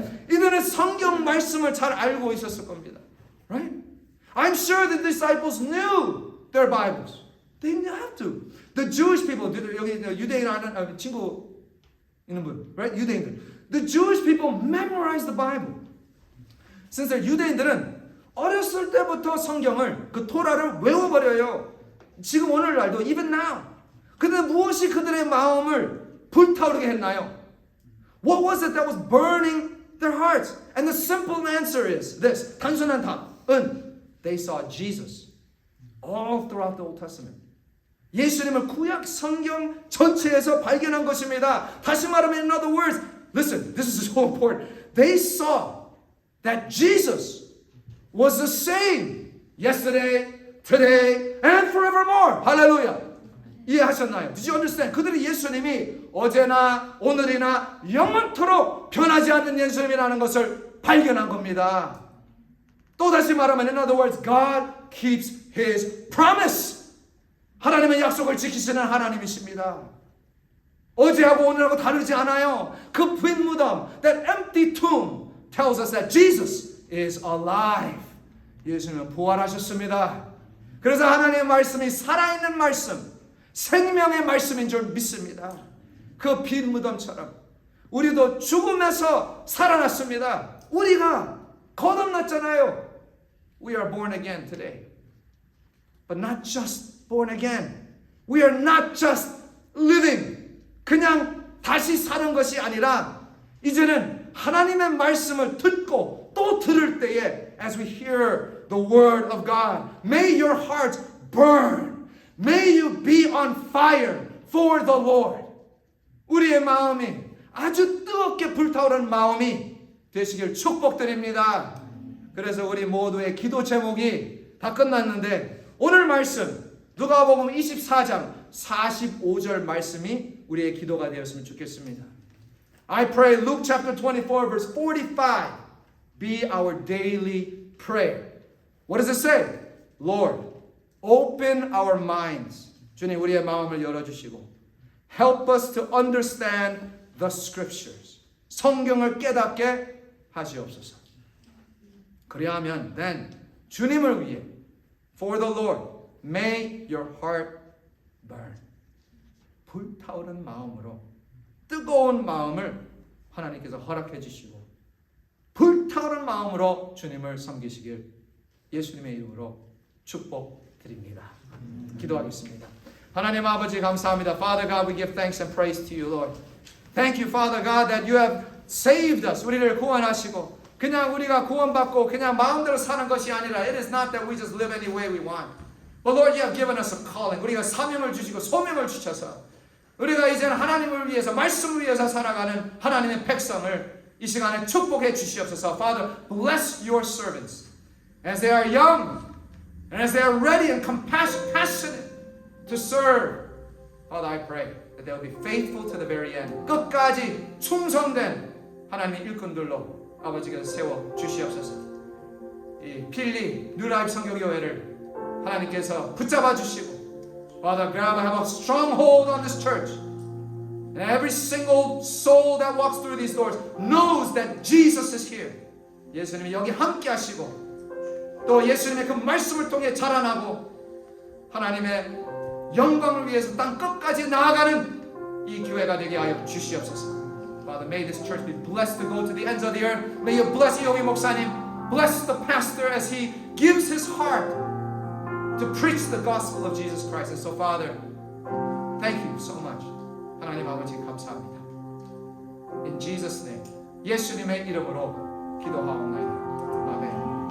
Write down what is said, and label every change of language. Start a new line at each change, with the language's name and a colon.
Korean: 이들은 성경 말씀을 잘 알고 있었을 겁니다.
English: Right? I'm sure the disciples knew their Bibles. They didn't have to. The Jewish people,
Korean: 여기 유대인 아는 친구 있는 분,
English: right?
Korean: 유대인들.
English: The Jewish people memorized the Bible. Since they're
Korean: 유대인들은 어렸을 때부터 성경을, 그 토라를 외워버려요. 지금 오늘날도,
English: even now.
Korean: 근데 무엇이 그들의 마음을 불타오르게 했나요?
English: What was it that was burning their hearts? And the simple answer is this.
Korean: 단순한 답은
English: they saw Jesus all throughout the Old Testament.
Korean: 예수님을 구약 성경 전체에서 발견한 것입니다. 다시 말하면,
English: in other words, listen, this is so important. They saw that Jesus was the same yesterday, today, and forevermore.
Korean: 할렐루야. 이해하셨나요?
English: Did you understand?
Korean: 그들이 예수님이 어제나 오늘이나 영원토록 변하지 않는 예수님이라는 것을 발견한 겁니다. 또 다시 말하면,
English: in other words, God keeps His promise.
Korean: 하나님의 약속을 지키시는 하나님이십니다. 어제하고 오늘하고 다르지 않아요. 그 빈 무덤,
English: that empty tomb tells us that Jesus is alive.
Korean: 예수님은 부활하셨습니다. 그래서 하나님의 말씀이 살아있는 말씀, 생명의 말씀인 줄 믿습니다. 그 빈 무덤처럼 우리도 죽음에서 살아났습니다. 우리가 거듭났잖아요.
English: We are born again today. But not just born again. We are not just living.
Korean: 그냥 다시 사는 것이 아니라 이제는 하나님의 말씀을 듣고 또 들을 때에
English: as we hear the word of God, may your hearts burn. May you be on fire for the Lord.
Korean: 우리의 마음이 아주 뜨겁게 불타오르는 마음이 되시길 축복드립니다. 그래서 우리 모두의 기도 제목이 다 끝났는데 오늘 말씀 누가복음 24장 45절 말씀이 우리의 기도가 되었으면 좋겠습니다.
English: I pray Luke chapter 24 verse 45 be our daily prayer. What does it say? Lord, open our minds.
Korean: 주님 우리의 마음을 열어주시고
English: help us to understand the scriptures.
Korean: 성경을 깨닫게 하시옵소서. 그리하면
English: then
Korean: 주님을 위해
English: for the Lord may your heart burn.
Korean: 불타오른 마음으로 뜨거운 마음을 하나님께서 허락해 주시고 불타오른 마음으로 주님을 섬기시길 예수님의 이름으로 축복드립니다. 기도하겠습니다. 하나님 아버지 감사합니다.
English: Father God, we give thanks and praise to you, Lord. Thank you, Father God, that you have saved us.
Korean: 우리를 구원하시고 그냥 우리가 구원받고 그냥 마음대로 사는 것이 아니라
English: it is not that we just live any way we want. But Lord, you have given us a calling.
Korean: 우리가 사명을 주시고 소명을 주셔서 우리가 이제는 하나님을 위해서 말씀을 위해서 살아가는 하나님의 백성을 이 시간에 축복해 주시옵소서.
English: Father, bless your servants as they are young and as they are ready and passionate to serve. Father, I pray that they will be faithful to the very end.
Korean: 끝까지 충성된 하나님의 일꾼들로 아버지께서 세워 주시옵소서. 이 필리 뉴라이프 성교교회를 하나님께서 붙잡아 주시고
English: Father, grab, have a stronghold on this church. And every single soul that walks through these doors knows that Jesus is here.
Korean: 예수님이 여기 함께 하시고 또 예수님의 그 말씀을 통해 자라나고 하나님의 영광을 위해서 땅 끝까지 나아가는 이 교회가 되게 하여 주시옵소서.
English: Father, may this church be blessed to go to the ends of the earth. May you bless 이용희 목사님. Bless the pastor as he gives his heart to preach the gospel of Jesus Christ. And so, Father, thank you so much.
Korean: 하나님 아버지 감사합니다.
English: In Jesus' name,
Korean: 예수님의 이름으로 기도하옵나이다. 아멘.